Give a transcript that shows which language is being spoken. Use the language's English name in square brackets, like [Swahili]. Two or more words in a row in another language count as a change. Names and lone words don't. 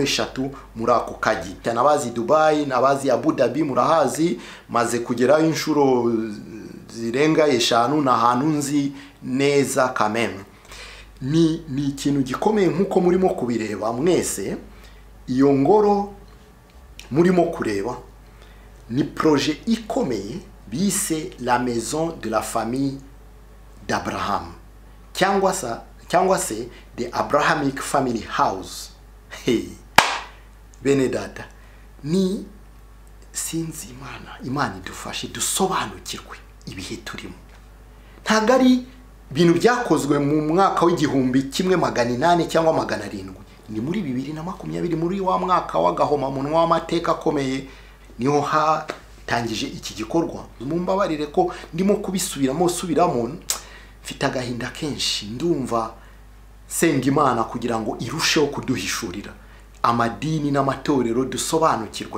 [Kinyarwanda] eshatu muri ako kaji nabazi Dubai nabazi Abu Dhabi murahazi maze kugera inshuro zirenga 5 na hantu nzi neza kameme ni ikintu gikomeye nkuko murimo kubireba mwese iyo ngoro murimo kureba ni projet ikomeye bise [French] la maison de la famille d'Abraham [Kinyarwanda] cyangwa se [English] the Abrahamic family house [Kinyarwanda] bene data ni sinzi Imana idufashe dusobanukirwe ibihe turimo ntago ari bintu byakozwe mu mwaka w'igihumbi 1800 cyangwa 700 ni muri 2020 muri wa mwaka w'agahoma munwa w'amateka akomeye niho hatangije iki gikorwa mumbabarire ko ndimo kubisubiramo mfite agahinda kenshi ndumva senga Imana kugira ngo irusheho kuduhishurira amadini n'amatorero dusobanukirwe.